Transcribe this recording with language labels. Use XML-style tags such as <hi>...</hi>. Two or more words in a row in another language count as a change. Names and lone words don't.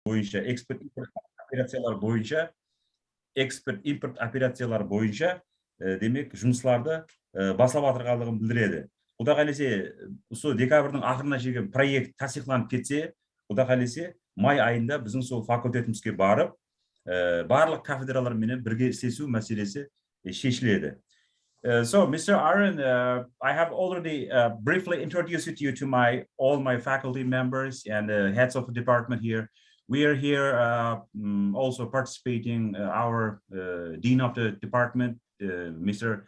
<kaa>boyunca, eksport import operatsiyalar boyunca, eksport import operatsiyalar boyunca demek жұмысларды басып жатырғандығын білдіреді. Құда қалесе, осы декабрьдің ақырына шейін проект тасиқланып кетсе, құда қалесе, май айында біздің сол факультетімізге барып, барлық кафедралар менен бірге істесу мәселесі шешіледі.</kaa> <en>So, Mr. Aaron, I have already briefly introduced you to all my faculty members and heads of the department here. We are here also participating our dean of the department, Mr.</en>